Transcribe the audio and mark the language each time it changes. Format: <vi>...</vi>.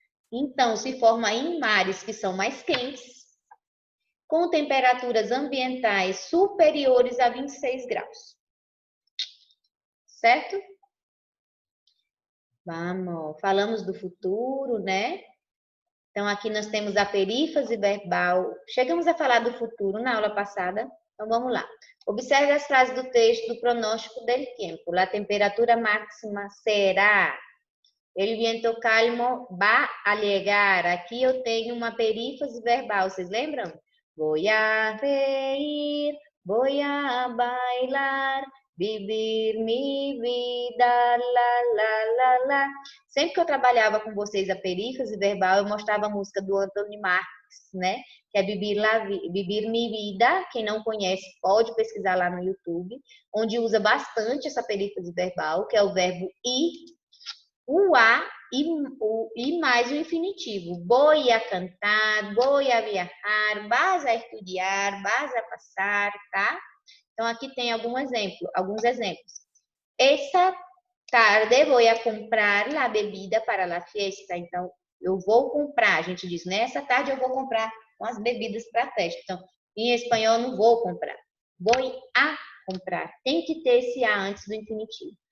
<pt>Então, se forma em mares que são mais quentes, com temperaturas ambientais superiores a 26 graus. Certo? Vamos, falamos do futuro, né? Então, aqui nós temos a perífrase verbal. Chegamos a falar do futuro na aula passada. Então, vamos lá. Observe as frases do texto do</pt> <es>pronóstico del tiempo. La temperatura máxima será. El viento calmo va a llegar.</es> <pt>Aqui eu tenho uma perífrase verbal. Vocês lembram?</pt> <es>Voy a reír, voy a bailar, vivir mi vida, la, la, la, la.</es> <pt>Sempre que eu trabalhava com vocês a perífrase verbal, eu mostrava a música do Anthony Marques, né? Que é Vivir Mi Vida. Quem não conhece, pode pesquisar lá no YouTube, onde usa bastante essa perífrase verbal, que é o verbo ir, o a e mais o infinitivo.</pt> <es>Voy a cantar, voy a viajar, vas a estudiar, vas a passar, tá?</es> <pt>Então, aqui tem alguns exemplos.</pt> <es>Esta tarde voy a comprar la bebida para la fiesta.</es> <pt>Então, eu vou comprar, a gente diz, nessa tarde eu vou comprar umas bebidas para a festa. Então, em espanhol, eu não vou comprar.</pt> <es>Voy a comprar.</es> <pt>Tem que ter esse a antes do infinitivo.</pt>